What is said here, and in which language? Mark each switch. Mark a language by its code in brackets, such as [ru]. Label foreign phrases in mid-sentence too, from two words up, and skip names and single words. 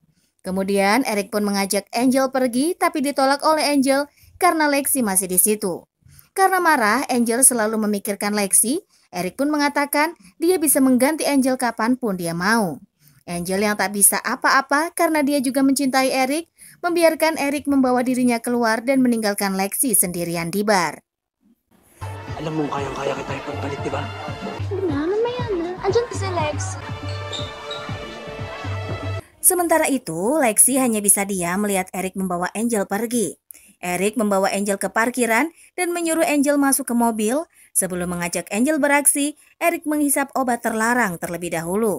[id] Kemudian Eric pun mengajak Angel pergi tapi ditolak oleh Angel karena Lexi masih di situ. Karena marah, Angel selalu memikirkan Lexi. Eric pun mengatakan dia bisa mengganti Angel kapanpun dia mau. Angel yang tak bisa apa-apa karena dia juga mencintai Eric, membiarkan Eric membawa dirinya keluar dan meninggalkan Lexi sendirian di bar. [tl] Alam mo, kayang-kaya kita ipagpalit, di ba? Hindi na, mamaya na. Andyan si Lex. [id] Sementara itu, Lexi hanya bisa diam melihat Eric membawa Angel pergi. Eric membawa Angel ke parkiran dan menyuruh Angel masuk ke mobil. Sebelum mengajak Angel beraksi, Eric menghisap obat terlarang terlebih dahulu.